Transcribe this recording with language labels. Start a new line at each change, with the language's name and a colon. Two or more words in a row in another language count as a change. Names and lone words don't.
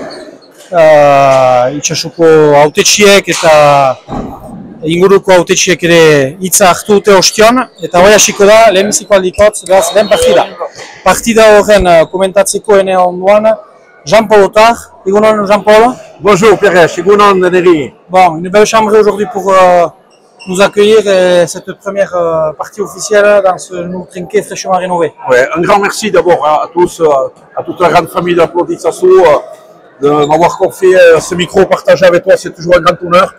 Basque: Itsasoko hautetsiek eta inguruko hautetsiek ere hitza hartu dute ostion, eta hori hasiko da lehenbiziko aldikotz, beraz lehen partida. Partida horren komentatzeko ene onduan, Jean-Paul Otar. Egunon Jean-Paul.
French: Bonjour Pierre,
Basque: egunon Neri.
French: Bon, une belle chambre aujourd'hui pour nous accueillir cette première partie officielle dans ce nouveau trinquet fraîchement rénové. Ouais, un grand merci d'abord à tous, à toute la grande famille d'Applaudissasso de m'avoir confié ce micro partagé avec toi, c'est toujours un grand honneur.